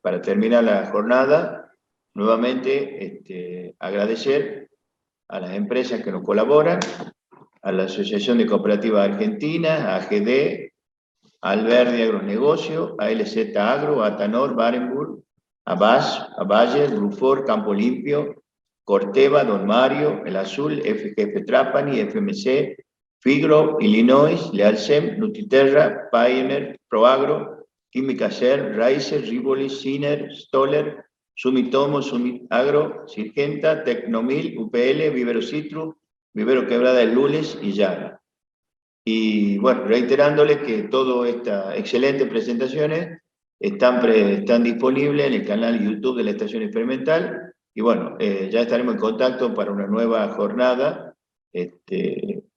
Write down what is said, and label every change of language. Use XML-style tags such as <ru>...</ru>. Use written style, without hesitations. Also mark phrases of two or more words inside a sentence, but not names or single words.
<es>para terminar la jornada, nuevamente agradecer a las empresas que nos colaboran, a la Asociación de Cooperativas Argentinas, a AGD, a Alberdi Agronegocio, a LZ Agro, a Tanor, Barenburg, a BAS, a Bayer, Grufor, Campo Limpio, Corteva, Don Mario, El Azul, FGF Trapani, FMC, Figro, Illinois, Lealcem, Nutriterra, Pioneer, Proagro, Química Ser, Raiser, Rivoli, Siner, Stoller, Sumitomo, Sumit Agro, Sirgenta, Tecnomil, UPL, Vivero Citrus, Vivero Quebrada del Lules y Yara. Y bueno, reiterándole que todas estas excelentes presentaciones están disponibles en el canal YouTube de la Estación Experimental. Y bueno, ya estaremos en contacto para una nueva jornada de presentación.</es>